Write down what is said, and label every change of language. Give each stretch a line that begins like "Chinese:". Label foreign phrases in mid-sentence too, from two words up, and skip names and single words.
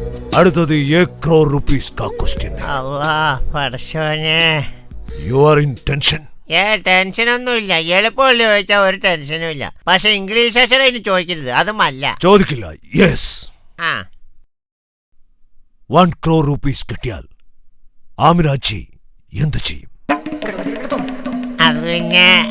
Hindi: അടുത്തത് 1 crore rupees का क्वेश्चन है.
Malayalam: അല്ലാ പടച്ചോനെ.
English: You are in tension?
Malayalam: ടെൻഷനൊന്നുമില്ല. എളുപ്പമുള്ള ചോദിച്ചാൽ ഒരു ടെൻഷനും ഇല്ല. പക്ഷെ ഇംഗ്ലീഷ് അക്ഷരം ഇനി ചോദിക്കരുത്, അതുമല്ല. ചോദിക്കില്ല. യെസ്. 1 crore rupees കിട്ടിയാൽ ആമിനാച്ചി എന്ത് ചെയ്യും? അത് പിന്നെ